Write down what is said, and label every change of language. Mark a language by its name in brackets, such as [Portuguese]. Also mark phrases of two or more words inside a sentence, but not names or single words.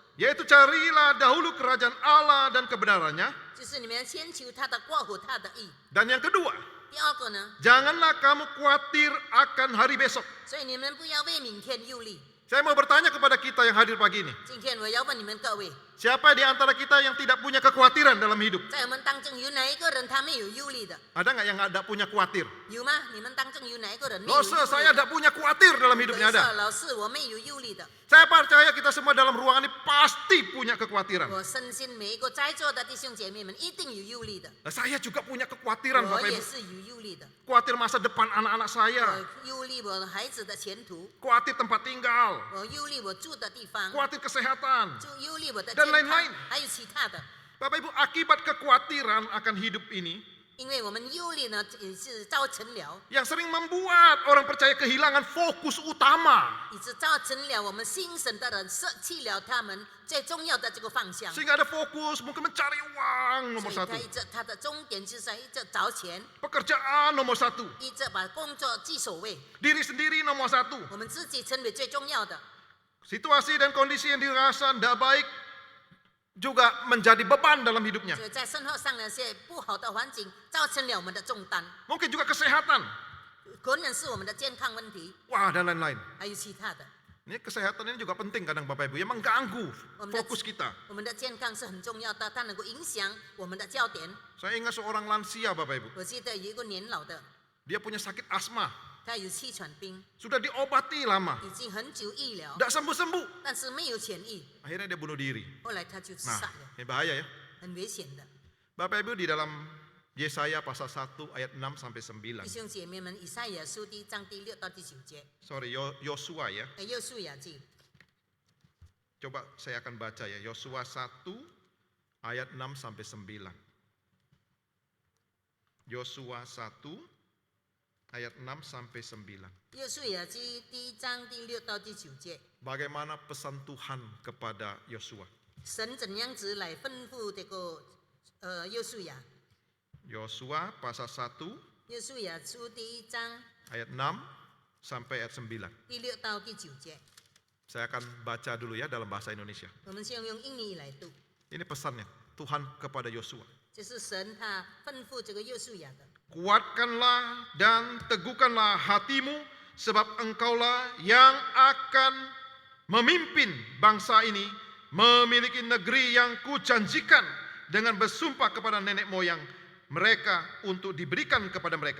[Indonesian] yaitu carilah dahulu kerajaan Allah dan kebenarannya, [Chinese] 就是你们先求他的国和他的义。 [Indonesian] dan yang kedua, [Chinese] 第二个呢， [Indonesian] janganlah kamu khawatir akan hari besok. [Chinese] 所以你们不要为明天忧虑。 [Indonesian] Saya mau bertanya kepada kita yang hadir pagi ini, [Chinese] 今天我要问你们各位， [Indonesian] siapa di antara kita yang tidak punya kekhawatiran dalam hidup? [Chinese] 在我们当中有哪一个人他没有忧虑的？ [Indonesian] Ada nggak yang ada punya khawatir? [Chinese] 有吗？你们当中有哪一个人没有忧虑 [Indonesian] Loh, saya [Chinese] 的？ [Indonesian] tidak punya khawatir dalam hidupnya [Chinese] 有 [Indonesian] ada. [Chinese] 老师，我没有忧虑的。 [Indonesian] Saya percaya kita semua dalam ruangan ini pasti punya kekhawatiran. [Chinese] 我深信每一个在座的弟兄姐妹们一定有忧虑的， [Indonesian] Nah, saya juga punya kekhawatiran [Chinese] 我 [Indonesian] Bapak [Chinese] 也 [Indonesian] Ibu. [Chinese] 是有忧虑的。 [Indonesian] Khawatir masa depan anak-anak saya, [Chinese] 我忧虑我孩子的前途， [Indonesian] khawatir tempat tinggal, [Chinese] 我忧虑我住的地方， [Indonesian] khawatir kesehatan. [Chinese] 就忧虑我的 [Indonesian] Dan [Chinese] 健 [Indonesian] lain-lain [Chinese] 康，还有其他的。 [Indonesian] Bapak Ibu, akibat kekhawatiran akan hidup ini [Chinese] 因为我们忧虑呢，是造成了， [Indonesian] yang sering membuat orang percaya kehilangan fokus utama. [Chinese] 以致造成了我们信神的人舍弃了他们最重要的这个方向。 [Indonesian] Sehingga ada fokus mungkin mencari uang [Chinese] 所 [Indonesian] nomor [Chinese] 以 [Indonesian] satu, [Chinese] 他一直他的终点就是在一直找钱， [Indonesian] pekerjaan nomor satu, [Chinese] 一直把工作居首位， [Indonesian] diri sendiri nomor satu. [Chinese] 我们自己成为最重要的。 [Indonesian] Situasi dan kondisi yang dirasa tidak baik juga menjadi beban dalam hidupnya. [Chinese] 所以在生活上那些不好的环境，造成了我们的重担， [Indonesian] Mungkin juga kesehatan. [Chinese] 可能是我们的健康问题， [Indonesian] Wah, dan lain-lain. [Chinese] 还有其他的。 [Indonesian] Ini kesehatan ini juga penting kadang Bapak Ibu, ya mengganggu fokus kita. [Chinese] 我们的健康是很重要的，它能够影响我们的焦点。 [Indonesian] Saya ingat seorang lansia Bapak Ibu, [Chinese] 我记得有一个年老的， [Indonesian] dia punya sakit asma, [Chinese] 他有气喘病， [Indonesian] sudah diobati lama, [Chinese] 已经很久医疗， [Indonesian] tidak sembuh-sembuh. [Chinese] 但是没有痊愈， [Indonesian] Akhirnya dia bunuh diri. [Chinese] 后来他就自 [Indonesian] Nah, [Chinese] 杀了， [Indonesian] ini bahaya ya. [Chinese] 很危险的。 [Indonesian] Bapak Ibu di dalam Yesaya pasal 1 ayat 6 sampai 9. [Chinese] 弟兄姐妹们，以赛亚书第1章第6到第9节， [Indonesian] Sorry, Yosua ya. [Chinese] 约书亚记， [Indonesian] Coba saya akan baca ya. Yosua 1 ayat 6 sampai 9. Yosua 1 ayat 6 sampai 9. [Chinese] 约书亚记第1章第6到第9节， [Indonesian] Bagaimana pesan Tuhan kepada Yosua? [Chinese] 神怎样子来吩咐这个约书亚？ [Indonesian] Yosua pasal 1 [Chinese] 约书亚书第1章 [Indonesian] ayat 6 sampai ayat 9. [Chinese] 第6到第9节， [Indonesian] Saya akan baca dulu ya dalam bahasa Indonesia. [Chinese] 我们先用英语来读。 [Indonesian] Ini pesannya Tuhan kepada Yosua. [Chinese] 这是神他吩咐这个约书亚的。 [Indonesian] Kuatkanlah dan teguhkanlah hatimu, sebab engkaulah yang akan memimpin bangsa ini memiliki negeri yang kujanjikan dengan bersumpah kepada nenek moyang, mereka untuk diberikan kepada mereka.